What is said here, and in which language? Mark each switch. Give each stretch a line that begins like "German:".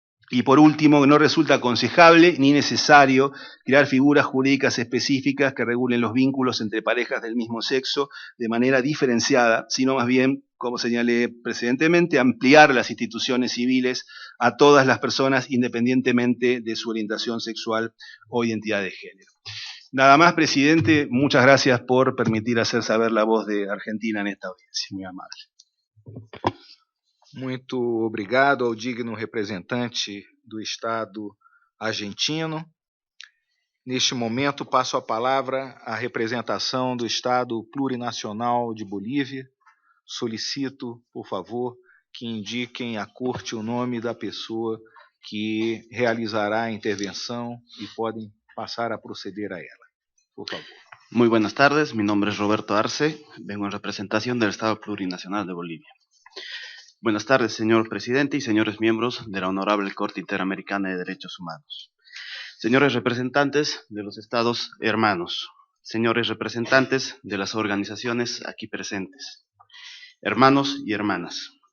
Spanish: Y por último, no resulta aconsejable ni necesario crear figuras jurídicas específicas que regulen los vínculos entre parejas del mismo sexo de manera diferenciada, sino más bien, como señalé precedentemente, ampliar las instituciones civiles a todas las personas independientemente de su orientación sexual o identidad de género. Nada más, presidente, muchas gracias por permitir hacer saber la voz de Argentina en esta audiencia, muy amable.
Portuguese: Muito obrigado ao digno representante do Estado argentino. Neste momento, passo a palavra à representação do Estado plurinacional de Bolívia. Solicito, por favor, que indiquem à Corte o nome da pessoa que realizará a intervenção e podem passar a proceder a ela. Por favor.
Spanish: Muy buenas tardes, mi nombre es Roberto Arce, vengo en representación del Estado Plurinacional de Bolivia. Buenas tardes, señor presidente y señores miembros de la Honorable Corte Interamericana de Derechos Humanos. Señores representantes de los estados hermanos, señores representantes de las organizaciones aquí presentes, hermanos y hermanas.